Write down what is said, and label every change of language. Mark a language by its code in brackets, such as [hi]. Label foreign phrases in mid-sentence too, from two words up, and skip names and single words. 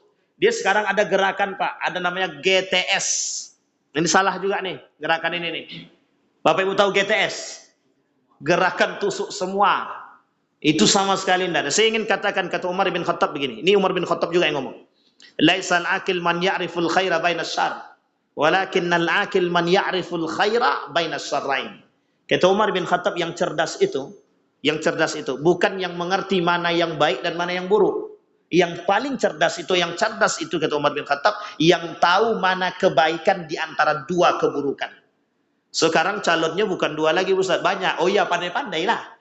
[id] Dia sekarang ada gerakan Pak, ada namanya GTS. Ini salah juga nih gerakan ini nih. Bapak Ibu tahu GTS? Gerakan tusuk semua. Itu sama sekali tidak ada. Saya ingin katakan kata Umar bin Khattab begini. Ini Umar bin Khattab juga yang ngomong. [ar] ليس العاقل من يعرف الخير بين الشر، ولكن العاقل من يعرف الخير بين الشرين. [id] Kata Umar bin Khattab, yang cerdas itu bukan yang mengerti mana yang baik dan mana yang buruk. Yang paling cerdas itu, kata Umar bin Khattab, yang tahu mana kebaikan di antara dua keburukan. Sekarang calonnya bukan dua lagi Ustaz, banyak. Oh iya, pandai-pandailah.